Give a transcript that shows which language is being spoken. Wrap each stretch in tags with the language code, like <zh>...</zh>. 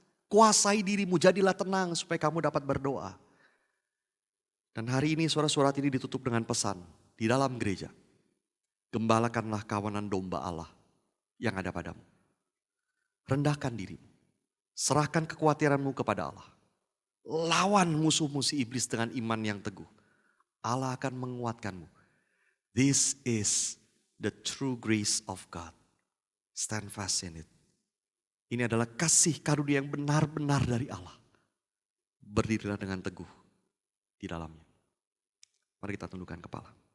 <id>Kuasai dirimu, jadilah tenang supaya kamu dapat berdoa. Dan hari ini surat-surat ini ditutup dengan pesan di dalam gereja. Gembalakanlah kawanan domba Allah yang ada padamu. Rendahkan dirimu. Serahkan kekhawatiranmu kepada Allah. Lawan musuh-musuh iblis dengan iman yang teguh. Allah akan menguatkanmu.</id> <en>This is the true grace of God. Stand fast in it.</en> <id>Ini adalah kasih karunia yang benar-benar dari Allah. Berdirilah dengan teguh di dalamnya. Mari kita tundukkan kepala.</id>